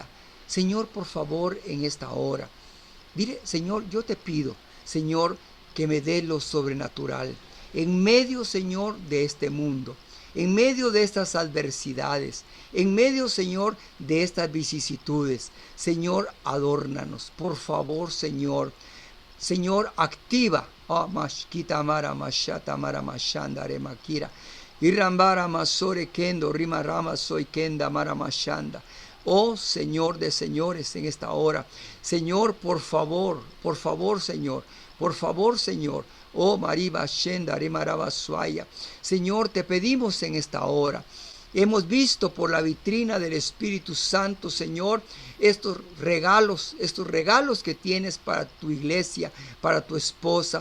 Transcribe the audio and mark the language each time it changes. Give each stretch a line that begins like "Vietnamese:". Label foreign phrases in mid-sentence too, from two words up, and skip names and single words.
Spanish: Señor, por favor, en esta hora, dile, Señor, yo te pido, Señor, que me dé lo sobrenatural, en medio, Señor, de este mundo, en medio de estas adversidades, en medio, Señor, de estas vicisitudes. Señor, adórnanos, por favor, Señor. Señor, activa. Mashkita mara mashata mara mashanda remakira. Irrambara masore kendo rima rama soy kenda mara mashanda. Oh Señor de señores, en esta hora. Señor, por favor, Señor. Por favor, Señor. Oh Mariba Shenda Rimaraba Suaya. Señor, te pedimos en esta hora. Hemos visto por la vitrina del Espíritu Santo, Señor, estos regalos que tienes para tu iglesia, para tu esposa.